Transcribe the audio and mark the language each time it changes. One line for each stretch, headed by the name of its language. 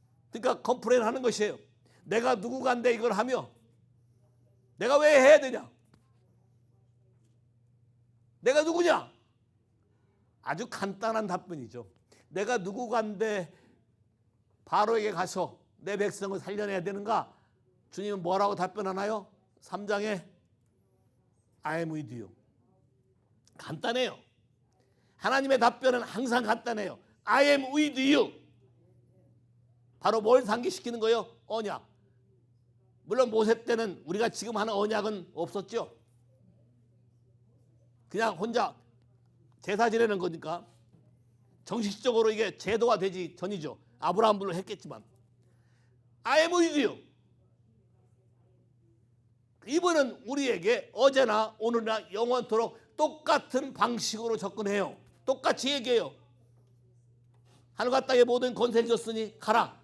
Korean: 그러니까 컴플레인 하는 것이에요. 내가 누구간데 이걸 하며 내가 왜 해야 되냐? 내가 누구냐? 아주 간단한 답변이죠. 내가 누구간데 바로에게 가서 내 백성을 살려내야 되는가? 주님은 뭐라고 답변하나요? 3장에
English: I am with you.
Korean: 간단해요. 하나님의 답변은 항상 간단해요.
English: I am with you.
Korean: 바로 뭘 상기시키는 거예요? 언약. 물론 모세 때는 우리가 지금 하는 언약은 없었죠. 그냥 혼자 제사 지내는 거니까 정식적으로 이게 제도가 되지 전이죠. 아브라함불로 했겠지만
English: I am with you.
Korean: 이분은 우리에게 어제나 오늘이나 영원토록 똑같은 방식으로 접근해요. 똑같이 얘기해요. 하늘과 땅의 모든 권세를 줬으니 가라.